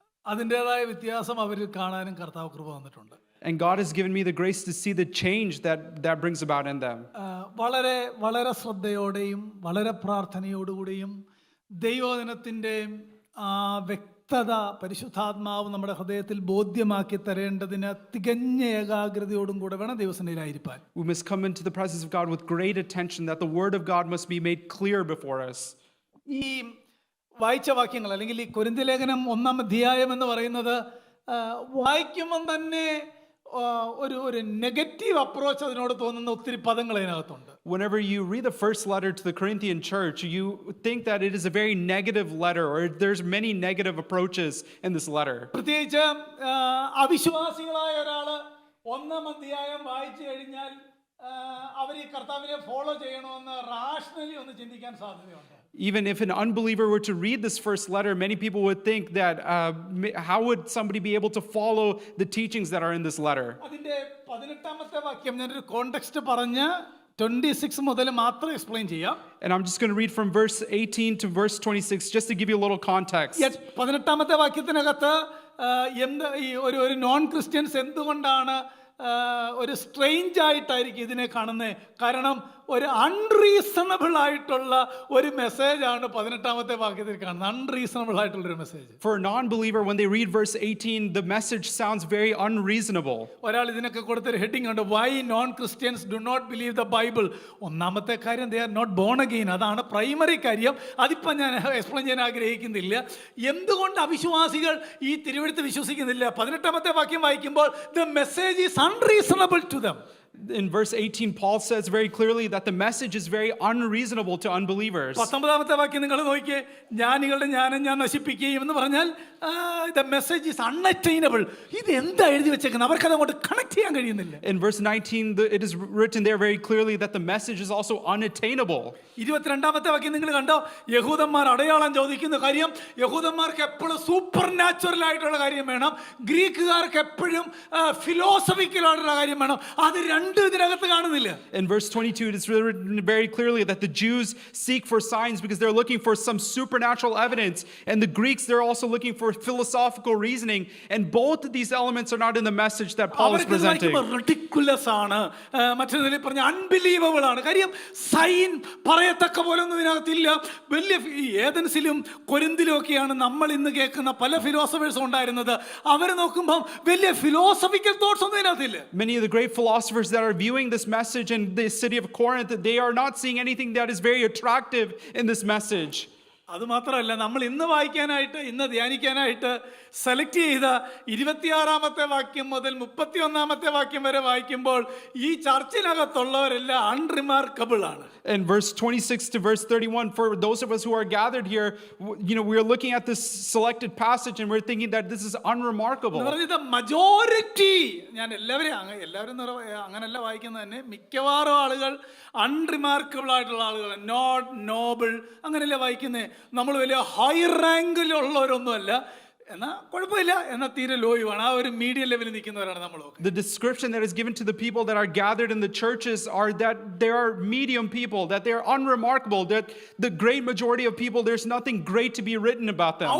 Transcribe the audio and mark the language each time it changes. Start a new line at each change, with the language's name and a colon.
Malayalam: അതിൻ്റെതായ വ്യത്യാസം അവരിൽ കാണാനും കർത്താവ് കൃപ വന്നിട്ടുണ്ട്.
English: And God has given me the grace to see the change that brings about in them.
Malayalam: വളരെ വളരെ ശ്രദ്ധയോടെയും വളരെ പ്രാർത്ഥനയോടുകൂടിയും ദൈവവചനത്തിൻ്റെ വ്യക്തത പരിശുദ്ധാത്മാവ് നമ്മുടെ ഹൃദയത്തിൽ ബോധ്യമാക്കി തരേണ്ടതിന് തികഞ്ഞ ഏകാഗ്രതയോടും കൂടെ വേണം ദൈവസന്നിധിയിലായിരിക്കാൻ.
English: We must come into the presence of God with great attention, that the word of God must be made clear before us.
Malayalam: ഈ വായിച്ച വാക്യങ്ങൾ അല്ലെങ്കിൽ ഈ കൊരിന്ത്യ ലേഖനം 1 അധ്യായം എന്ന് പറയുന്നത് വായിക്കുമ്പം തന്നെ ഒരു നെഗറ്റീവ് അപ്രോച്ച് അതിനോട് തോന്നുന്ന ഒത്തിരി പദങ്ങൾ അതിനകത്തുണ്ട്.
English: Whenever you read the first letter to the Corinthian church, you think that it is a very negative letter, or there's many negative approaches in this letter.
Malayalam: പ്രത്യേകിച്ച് അവിശ്വാസികളായ ഒരാള് 1 അധ്യായം വായിച്ചു കഴിഞ്ഞാൽ അവർ ഈ കർത്താവിനെ ഫോളോ ചെയ്യണമെന്ന് റാഷണലി ഒന്ന് ചിന്തിക്കാൻ സാധ്യതയുണ്ട്.
English: Even if an unbeliever were to read this first letter, many people would think that how would somebody be able to follow the teachings that are in this letter?
Malayalam: അതിന്റെ 18ാമത്തെ വാക്യം ഞാനൊരു context പറഞ്ഞ് 26 മുതൽ മാത്രം explain ചെയ്യാം.
English: And I'm just going to read from verse 18 to verse 26 just to give you a little context.
Malayalam: 18ാമത്തെ വാക്യത്തിനകത്ത് എന്ത് ഈ ഒരു നോൺ ക്രിസ്ത്യൻസ് എന്തുകൊണ്ടാണ് ഒരു സ്ട്രെയിഞ്ച് ആയിട്ടായിരിക്കും ഇതിനെ കാണുന്നത്? കാരണം ഒരു അൺറീസണബിൾ ആയിട്ടുള്ള ഒരു മെസ്സേജാണ് 18ാമത്തെ വാക്യത്തിൽ കാണുന്നത്. അൺറീസണബിൾ ആയിട്ടുള്ളൊരു message.
English: For a non-believer, when they read verse 18, the message sounds very unreasonable.
Malayalam: ഒരാൾ ഇതിനൊക്കെ കൊടുത്തൊരു ഹെഡിങ് ഉണ്ട്,
English: Why non Christians do not believe the Bible.
Malayalam: ഒന്നാമത്തെ കാര്യം,
English: They are not born again.
Malayalam: അതാണ് പ്രൈമറി കാര്യം. അതിപ്പം ഞാൻ എക്സ്പ്ലെയിൻ ചെയ്യാൻ ആഗ്രഹിക്കുന്നില്ല. എന്തുകൊണ്ട് അവിശ്വാസികൾ ഈ തിരുവെഴുത്ത് വിശ്വസിക്കുന്നില്ല? 18ാമത്തെ വാക്യം വായിക്കുമ്പോൾ
English: The message is unreasonable to them. In verse 18, Paul says very clearly that the message is very unreasonable to unbelievers.
Malayalam: 19ാമത്തെ വാക്യം നിങ്ങൾ നോക്കിയേ, ജ്ഞാനികളുടെ ജ്ഞാനം ഞാൻ നശിപ്പിക്കുകയും എന്ന് പറഞ്ഞാൽ
English: the message is unattainable.
Malayalam: ഇത് എന്താ എഴുതി വെച്ചേക്കുന്നത്? അവർക്കത് അങ്ങോട്ട് കണക്ട് ചെയ്യാൻ കഴിയുന്നില്ല.
English: In verse 19, it is written there very clearly that the message is also unattainable.
Malayalam: 22ാമത്തെ വാക്യം നിങ്ങൾ കണ്ടോ? യഹൂദന്മാർ അടയാളം ചോദിക്കുന്ന കാര്യം, യഹൂദന്മാർക്ക് എപ്പോഴും സൂപ്പർ നാച്ചുറൽ ആയിട്ടുള്ള കാര്യം വേണം, ഗ്രീക്കുകാർക്ക് എപ്പോഴും ഫിലോസഫിക്കൽ ആയിട്ടുള്ള കാര്യം വേണം. അത് രണ്ടും ഇതിനകത്ത് കാണുന്നില്ല.
English: In verse 22, it is written very clearly that the Jews seek for signs because they're looking for some supernatural evidence, and the Greeks, they're also looking for philosophical reasoning, and both of these elements are not in the message that Paul is presenting.
Malayalam: Ridiculous ആണ്, മറ്റൊരു പറഞ്ഞ unbelievable ആണ്. കാര്യം sign പറയത്തക്ക പോലൊന്നും ഇതിനകത്തില്ല. വലിയ ഏതൻസിലും കൊരിന്തിലും ഒക്കെയാണ് നമ്മൾ ഇന്ന് കേൾക്കുന്ന പല ഫിലോസഫേഴ്സും ഉണ്ടായിരുന്നത്. അവർ നോക്കുമ്പോൾ വലിയ ഫിലോസഫിക്കൽ തോട്ട്സ് ഒന്നും ഇതിനകത്തില്ല.
English: Many of the great philosophers that are viewing this message in the city of Corinth, they are not seeing anything that is very attractive in this message.
Malayalam: അതുമാത്രമല്ല, നമ്മൾ ഇന്ന് വായിക്കാനായിട്ട്, ഇന്ന് ധ്യാനിക്കാനായിട്ട് സെലക്ട് ചെയ്ത 26ാമത്തെ വാക്യം മുതൽ 31ാമത്തെ വാക്യം വരെ വായിക്കുമ്പോൾ ഈ ചർച്ചിനകത്തുള്ളവരെല്ലാം അൺറിമാർക്കബിൾ ആണ്.
English: And verse 26 to verse 31, for those of us who are gathered here, we are looking at this selected passage and we're thinking that this is unremarkable.
Malayalam: Majority, ഞാൻ എല്ലാവരും അങ്ങനല്ല വായിക്കുന്നത് തന്നെ, മിക്കവാറും ആളുകൾ അൺറിമാർക്കബിൾ ആയിട്ടുള്ള ആളുകൾ,
English: not noble
Malayalam: അങ്ങനെയല്ല വായിക്കുന്നത്. നമ്മൾ വലിയ ഹൈ റാങ്കിലുള്ളവരൊന്നുമല്ല, എന്നാൽ കുഴപ്പമില്ല, എന്നാൽ തീരെ ലോയുമാണ്. ആ ഒരു മീഡിയം ലെവലിൽ നിൽക്കുന്നവരാണ് നമ്മൾ.
English: The description that is given to the people that are gathered in the churches are that they are medium people, that they are unremarkable, that the great majority of people, there's nothing great to be written about them.